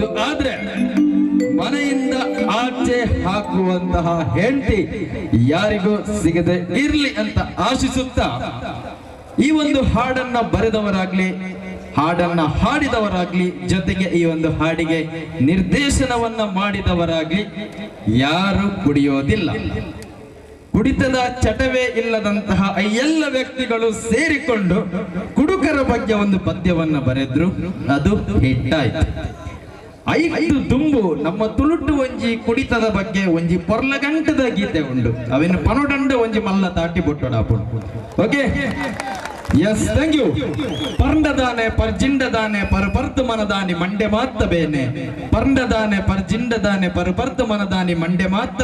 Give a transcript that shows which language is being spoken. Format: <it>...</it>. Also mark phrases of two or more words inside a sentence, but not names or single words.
<kn>ಆದ್ರೆ ಮನೆಯಿಂದ ಆಚೆ ಹಾಕುವಂತಹ ಹೆಂಡತಿ ಯಾರಿಗೂ ಸಿಗದೆ ಇರ್ಲಿ ಅಂತ ಆಶಿಸುತ್ತಾ ಈ ಒಂದು ಹಾಡನ್ನ ಬರೆದವರಾಗ್ಲಿ, ಹಾಡನ್ನ ಹಾಡಿದವರಾಗ್ಲಿ, ಜೊತೆಗೆ ಈ ಒಂದು ಹಾಡಿಗೆ ನಿರ್ದೇಶನವನ್ನ ಮಾಡಿದವರಾಗ್ಲಿ ಯಾರು ಕುಡಿಯೋದಿಲ್ಲ. ಕುಡಿತದ ಚಟವೇ ಇಲ್ಲದಂತಹ ಎಲ್ಲ ವ್ಯಕ್ತಿಗಳು ಸೇರಿಕೊಂಡು ಕುಡುಕರ ಬಗ್ಗೆ ಒಂದು ಪದ್ಯವನ್ನ ಬರೆದ್ರು. ಅದು ಹಿಟ್ಟಾಯ್ತು.</kn> <tcy>ಐದು ದುಂಬು ನಮ್ಮ ತುಳುಟು ಒಂಜಿ ಕುಡಿತದ ಬಗ್ಗೆ ಒಂಜಿ ಪೊರ್ಲಗಂಟದ ಗೀತೆ ಉಂಡು. ಅವೇನು ಪನೊಡಂಡ ಒಂಜಿ ಮಲ್ಲ ತಾಟಿ ಬೊಟ್ಟೊಡಾಪು.</tcy> <en>Okay, yes, thank you.</en> <tcy>ಪರ್ಂಡದಾನೆ ಪರ್ಜಿಂಡದಾನೆ ಪರಪರ್ದು ಮನದಾನಿ ಮಂಡೆ ಮಾತ್ತ ಬೇನೆ, ಪರ್ಂಡದಾನೆ ಪರ್ಜಿಂಡದಾನೆ ಪರಪರ್ದು ಮನದಾನಿ ಮಂಡೆ ಮಾತ್ತ</tcy>